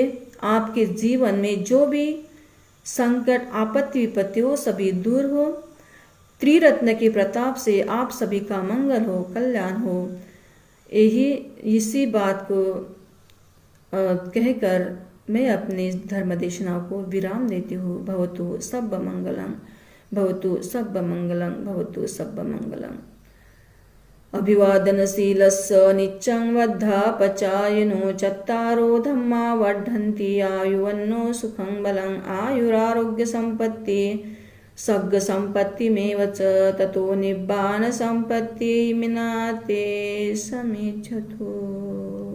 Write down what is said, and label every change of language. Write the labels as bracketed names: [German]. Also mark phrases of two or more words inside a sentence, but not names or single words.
[Hindi] आपके जीवन में जो भी संकट आपत्ति विपत्ति हो सभी दूर हो। त्रिरत्न के प्रताप से आप सभी का मंगल हो, कल्याण हो। यही इसी बात को कहकर मैं अपनी धर्म देशना को विराम देती हूँ। [Pali] भवतु सब मंगलम, भवतु सब मंगलम, भवतु सब मंगलम। अभिवादनशीलस्य नित्यं वद्धापचायनो चत्तारो धम्मा वर्धन्ति आयुवन्नो सुखं बलं आयुरारोग्य संपत्ति सग्ग संपत्तिमेव च ततो निब्बान संपत्ति मिनाते समिच्छतु।